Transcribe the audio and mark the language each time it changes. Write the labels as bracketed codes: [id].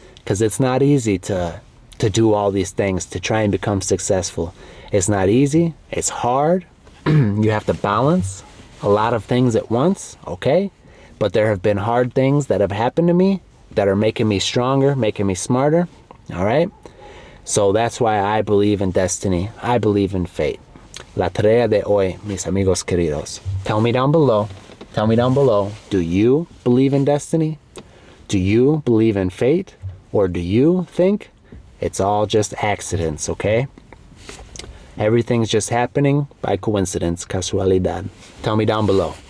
[en] Because it's not easy to do all these things, to try and become successful. It's not easy. It's hard. You have to balance a lot of things at once, okay? But there have been hard things that have happened to me that are making me stronger, making me smarter, all right? So that's why I believe in destiny. I believe in fate. [es] La tarea de hoy, mis amigos queridos. [en] Tell me down below, do you believe in destiny? Do you believe in fate? Or do you think it's all just accidents, okay? Everything's just happening by coincidence, casualidad. Tell me down below.